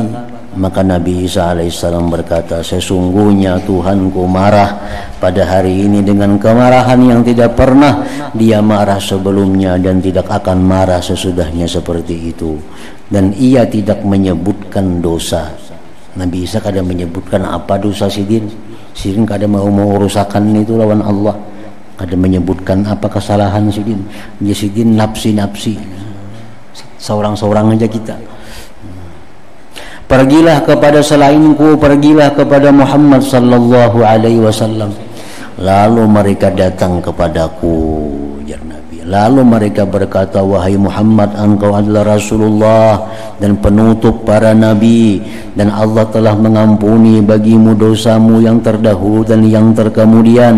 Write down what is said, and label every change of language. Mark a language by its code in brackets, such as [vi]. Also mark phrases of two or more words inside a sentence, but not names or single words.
[id] Maka Nabi Isa alaihissalam berkata, sesungguhnya Tuhanku marah pada hari ini dengan kemarahan yang tidak pernah dia marah sebelumnya, dan tidak akan marah sesudahnya seperti itu. Dan ia tidak menyebutkan dosa. Nabi Isa kada menyebutkan apa dosa Sidin. [bjn] Sidin kada mau urusakan itu lawan Allah. [id] Kada menyebutkan apa kesalahan Sidin. Dia Sidin nafsi-nafsi. Seorang-seorang aja kita. Pergilah kepada selainku, pergilah kepada Muhammad [ar] صلى الله عليه وسلم. [id] Lalu mereka datang kepadaku, jar Nabi. Lalu mereka berkata, wahai Muhammad, engkau adalah Rasulullah dan penutup para nabi, dan Allah telah mengampuni bagimu dosamu yang terdahulu dan yang terkemudian.